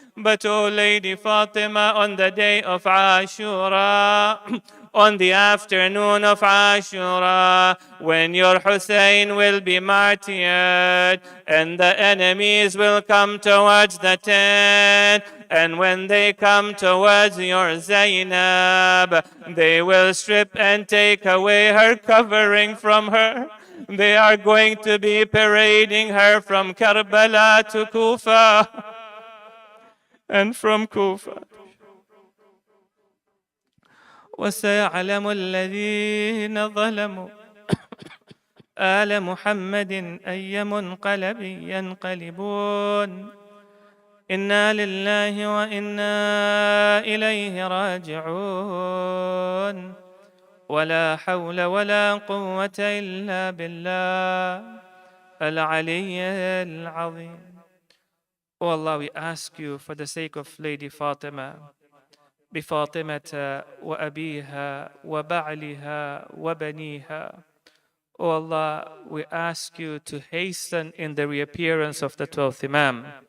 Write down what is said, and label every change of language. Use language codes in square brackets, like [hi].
[en] But, oh Lady Fatima, on the day of Ashura, on the afternoon of Ashura, when your Husayn will be martyred, and the enemies will come towards the tent, and when they come towards your Zainab, they will strip and take away her covering from her. They are going to be parading her from Karbala to Kufa, and from Kufa. [ar] وسيعلم الذين ظلموا آل محمد أي منقلب ينقلبون إنا لله وإنا إليه راجعون ولا حول ولا قوة إلا بالله العلي العظيم. [en] Oh Allah, we ask you for the sake of Lady Fatima, [ar] بفاطمة وأبيها وبعلها وبنيها. [en] Oh Allah, we ask you to hasten in the reappearance of the 12th Imam.